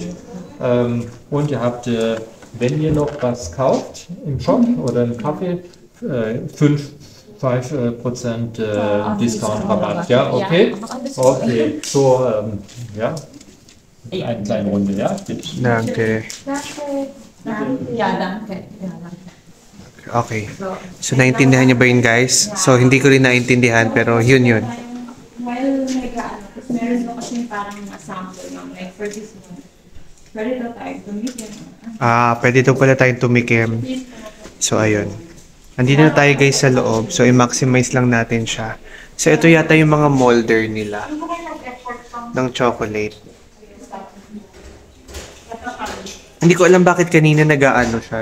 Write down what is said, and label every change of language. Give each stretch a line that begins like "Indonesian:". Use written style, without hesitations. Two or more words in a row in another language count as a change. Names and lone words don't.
German: Und ihr habt, wenn ihr noch was kauft im Shop oder im Kaffee, 5% Discount-Rabatt, ja? Okay? Okay, so, ja, eine kleine Runde, ja? Bitte. Danke. Ja, danke. Okay. So,
Filipino: naintindihan niyo ba yun, guys? So, hindi ko rin naintindihan, pero yun. While tapos meron mo kasi parang sample ng like
English: for this one.
Filipino: Pwede daw tayo tumikim. Pwede daw pala tayong tumikim. So, ayun. Andito na tayo, guys, sa loob. So, i-maximize lang natin siya. So, ito yata yung mga molder nila ng chocolate. Hindi ko alam bakit kanina nag-aano siya.